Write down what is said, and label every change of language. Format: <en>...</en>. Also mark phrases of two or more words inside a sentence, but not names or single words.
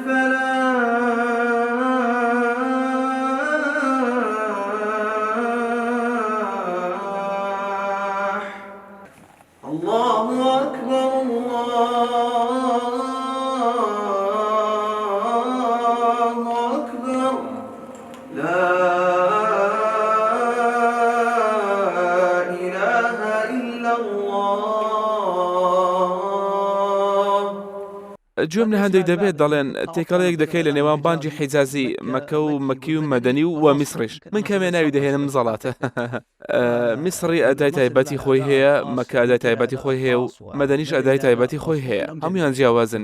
<ar>الفلاح الله أكبر الله أكبر لا إله إلا الله.</ar> <ckb>گوێم لە هەندێک دەبێت دەڵێن تێکەڵەیەک دەکەی لە نێوان بانگی حیجازی مەکە و مەکی و مەدەنی و میسریش. من کەمێ ناوی دەهێنم زەڵاتە. میسری ئەدای تایبەتی خۆی هەیە، مەکە ئەدای تایبەتی خۆی هەیە و مەدەنیش ئەدای تایبەتی خۆی هەیە، هەمویان جیاوازن.</ckb>